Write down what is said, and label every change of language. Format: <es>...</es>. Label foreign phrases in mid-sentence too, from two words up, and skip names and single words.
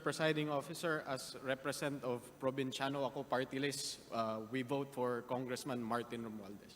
<en>Presiding Officer, as representative of Provinciano ako party list, we vote for Congressman Martin Romualdez.</en>